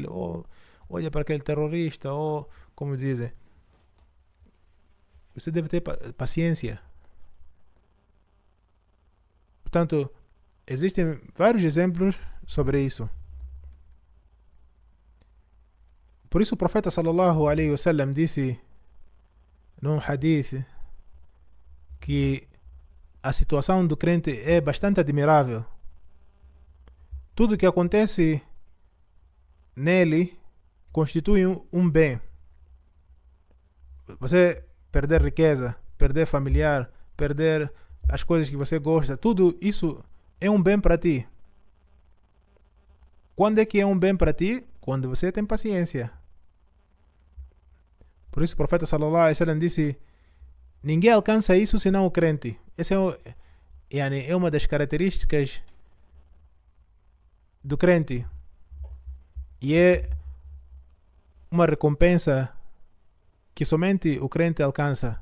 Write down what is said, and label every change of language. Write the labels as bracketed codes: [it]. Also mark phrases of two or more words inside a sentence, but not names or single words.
[pt] Oh, olha para aquele terrorista. Oh, como dizem. Você deve ter paciência. Portanto, existem vários exemplos sobre isso. Por isso o profeta [ar] صلى الله عليه وسلم [pt] disse num hadith que a situação do crente é bastante admirável. Tudo que acontece nele constitui um bem. Você perder riqueza, perder familiar, perder as coisas que você gosta, tudo isso é um bem para ti. Quando é que é um bem para ti? Quando você tem paciência. Por isso o profeta [ar] صلى الله عليه وسلم [pt] disse: ninguém alcança isso senão o crente. Essa é uma das características do crente. E é uma recompensa que somente o crente alcança.